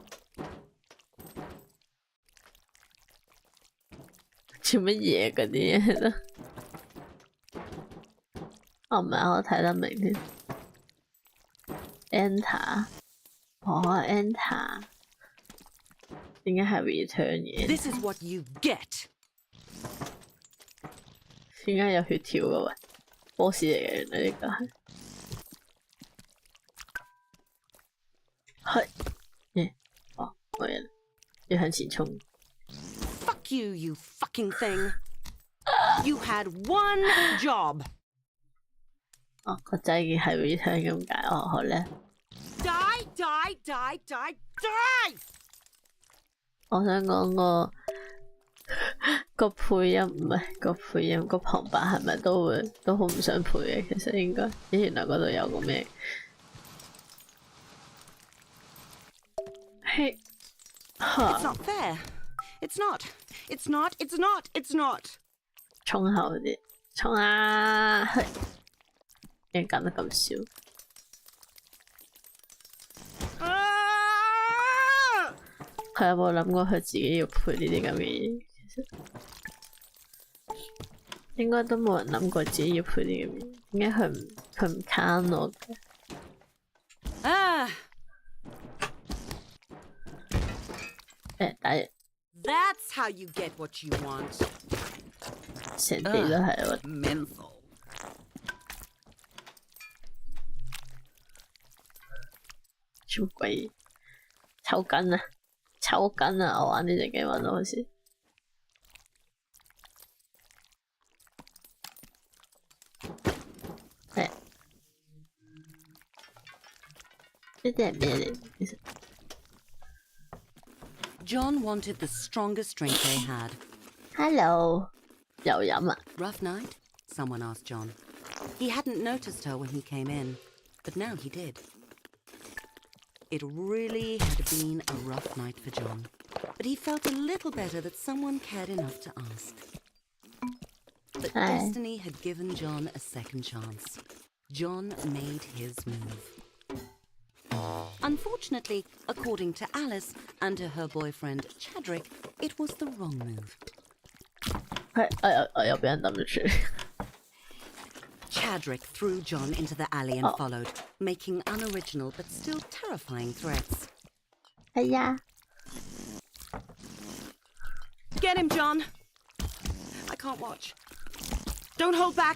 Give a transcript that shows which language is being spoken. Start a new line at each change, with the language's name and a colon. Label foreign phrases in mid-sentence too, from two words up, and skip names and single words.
Cantonese: 做乜嘢嗰啲嘢咯？我唔係我睇得明添。Enter， 哦 Enter， 點解係 return 嘅？
English: This is what you get.
Cantonese: 點解有血條嘅喂？boss 嚟嘅原來呢個係。係，哦，冇嘢啦，要向前衝。
English: Fuck you, you fucking thing. You had one job.
Cantonese: 哦，個仔嘅係 return 咁解，哦好咧。
English: Die, die, die, die, die!
Cantonese: 我想講個配音唔係個配音個旁白係咪都好唔想配嘅？其實應該，原來嗰度有個咩？嘿，
English: It's not fair. It's not. It's not. It's not. It's not.
Cantonese: 衝後啲，衝啊！係，點解揀得咁少？佢有冇諗過佢自己要配呢啲咁嘅嘢？其實應該都冇人諗過自己要配呢啲咁嘅嘢。點解佢唔慳我嘅？打人。
English: That's how you get what you want.
Cantonese: 成地都係我。
English: Menthol.
Cantonese: 超鬼抽筋啊！抽筋啊！我玩呢隻 game 玩到好似。係。呢啲係咩嚟？其實。
English: John wanted the strongest drink they had. Hello，
Cantonese: 又飲啊
English: Rough night? Someone asked John. He hadn't noticed her when he came in, but now he did. It really had been a rough night for John, but he felt a little better that someone cared enough to ask. But destiny had given John a second chance. John made his move. Unfortunately, according to Alice and to her boyfriend Chadrick, it was the wrong move.
Cantonese: 我又俾人抌咗出嚟。
English: Chadrick threw John into the alley and followed, making unoriginal but still terrifying threats.
Cantonese: 係呀。
English: Get him, John! I can't watch. Don't hold back!